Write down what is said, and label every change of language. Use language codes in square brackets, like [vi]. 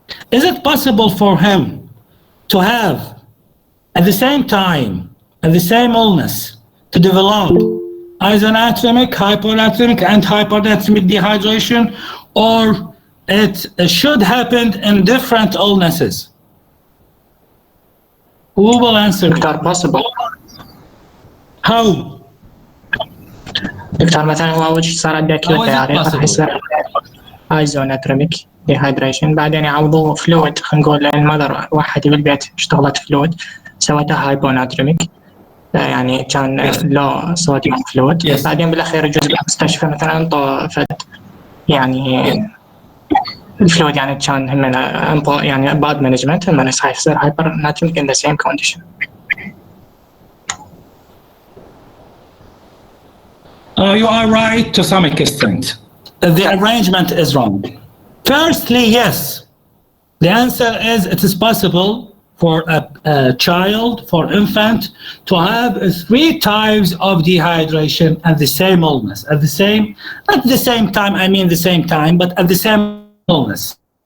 [en] Is it possible for him to have at the same time, at the same illness, to develop isonatremic, hyponatremic, and hypernatremic dehydration, or it should happen in different illnesses? Who will answer? Doctor possible. How? [ar] دكتور مثلا هو أول شيء صار عنده أكيوت دايريا راح يصير ايزوناتريميك ديهايدريشن، بعدين يعوضوه فلويد، خلينا نقول لأن المذر وحدي بالبيت اشتغلت فلويد سوتها هايبوناتريميك، يعني كان لو صوديوم فلويد. بعدين بالأخير يجوز بالمستشفى مثلا طفت يعني الفلويد يعني كان هم يعني باد مانجمنت هم يصير هايبرناتريميك [en] in the same condition. You are right to some extent. The arrangement is wrong. Firstly, yes. The answer is it is possible for a child, for infant, to have 3 types of dehydration at the same illness, at the same, not the same time, I mean the same time, but at the same illness.